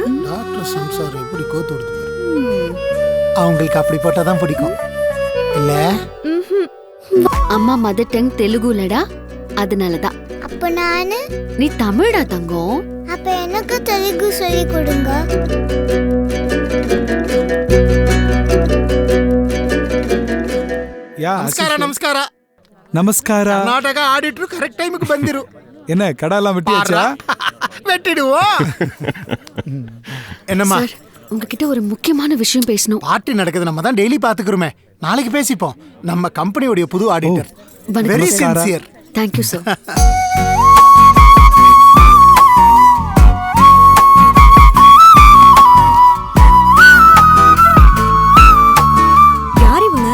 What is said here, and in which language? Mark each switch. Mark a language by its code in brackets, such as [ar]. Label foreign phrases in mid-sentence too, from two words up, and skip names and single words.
[ta] டாக்டர் சம்சார் எப்படி கோத்து கொடுத்துருக்காரு. அவங்களுக்கு அப்படி போட்டாதான் பிடிக்கும் இல்ல? அம்மா [en] mother tongue [ta] தெலுங்குலடா, அதனாலதான். அப்ப நானு? நீ தமிழா தங்கம். அப்ப எனக்கு தெலுங்கு சொல்லி கொடுங்க. [kn] ನಮಸ್ಕಾರ ನಮಸ್ಕಾರ [ta] நமஸ்காரா. [kn] ಕರ್ನಾಟಕ ಆಡಿಟ್ರು ಕರೆಕ್ಟ್ ಟೈಮಿಗೆ ಬಂದಿರು. [ta] என்ன கடாலாம் வெட்டியாச்சா? வெட்டிடுவோம். என்னம்மா? உங்ககிட்ட ஒரு முக்கியமான விஷயம் பேசணும். பார்ட்டி நடக்குது, நம்ம தான் டெய்லி பாத்துக்கிறோமே. நாளைக்கு பேசிப்போம். நம்ம கம்பெனியோட புது ஆடிட்டர். [en] very sincere. thank you sir. [ta] யார் இவங்க?